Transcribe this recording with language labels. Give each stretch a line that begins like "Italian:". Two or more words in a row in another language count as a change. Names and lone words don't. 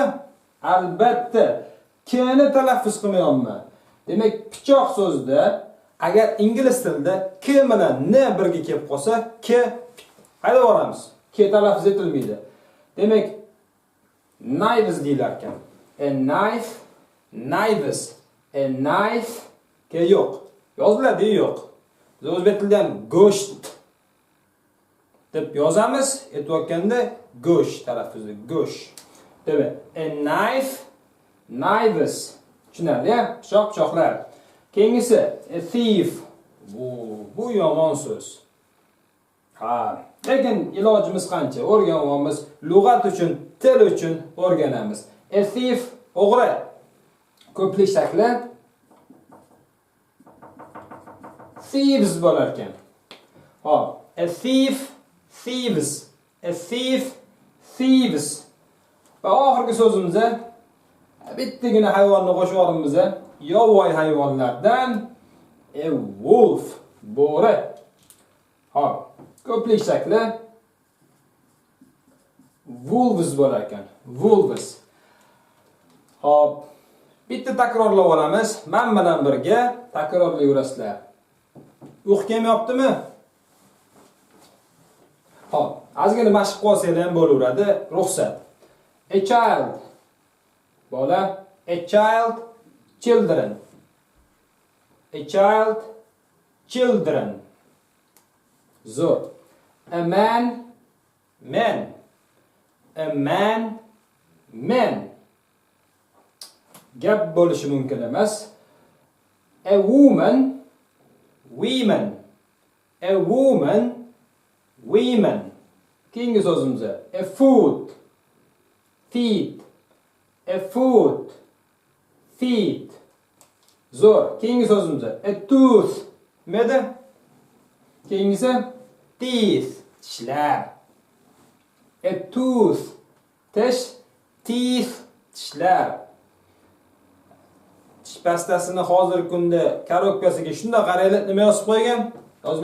Uzbek: Albatta. Kni talaffuz qilmayapman. Demak, pichoq so'zida agar ingliz tilida k bilan n birga kelib qolsa, k hayda boramiz. K talaffuz etilmaydi. Demak, knives deylar ekan.
English: A knife, knives, a knife
Uzbek: k yo'q. Yoziladi yo'q. Biz o'zbek tilida ham go'sht deb yozamiz, aytayotganda go'sht talaffuzi, go'sht.
English: Demak, a knife, knives.
Uzbek: Tushunarli? Pichoq-pichoqlar. Keyingisi
English: a thief.
Uzbek: Bu yomon so'z. Lekin ilojimiz qancha? O'rganamiz, lug'at uchun, til uchun o'rganamiz.
English: A thief o'g'ri.
Uzbek: Ko'plik shakli thieves bo'lar ekan. Hop,
English: a thief, thieves. A thief, thieves.
Uzbek: Va oxirgi so'zimizda bittagina hayvonni qo'shib olamiz. Yovvoyi hayvonlardan
English: a wolf,
Uzbek: bo'ri. Hop, ko'plik shakli wolves bo'lar ekan.
English: Wolves.
Uzbek: Hop, bitta takrorlab olamiz. Men bilan birga takrorlayverasizlar. Uyqu kelmayaptimi? Hop, ozgina mashq qilsanglar ham bo'laveradi. Ruxsat.
English: A child. Bola. A child. Children. A child. Children. Zo'r. A man. Men. A man. Men.
Uzbek: Gap bo'lishi mumkin emas.
English: A woman. Women. A woman. Women.
Uzbek: Keyingi so'zimiz
English: a foot. Feet. A foot. Feet.
Uzbek: Zo'r. Keyingi so'zimiz
English: a tooth.
Uzbek: Nimada? Keyingisi teeth. Tishlar.
English: A tooth. Tish. Teeth. Tishlar.
Uzbek: Tish pastasini hozirgi kunda korobkasiga shunday qaraylar, nima yozib qo'ygan?